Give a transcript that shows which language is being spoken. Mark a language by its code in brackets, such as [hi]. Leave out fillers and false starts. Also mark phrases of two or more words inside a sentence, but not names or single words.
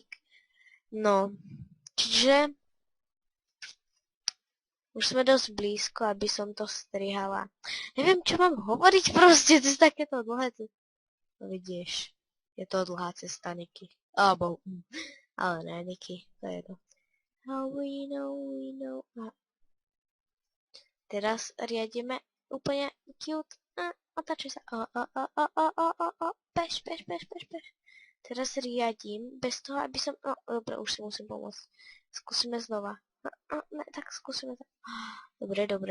[sk] No, čiže už sme dosť blízko, aby som to strihala. Neviem, čo mám hovoriť proste, to je takéto dlhé. No vidíš, je to dlhá cesta, Niky. Ale ne, Niky, to je to. [en] How we know. [sk] Teraz riadíme úplne cute. Otačuj sa. Peš. Teraz riadím, bez toho, aby som... dobre, už si musím pomôcť. Skúsime znova. Ne, tak skúsime tak. Dobre.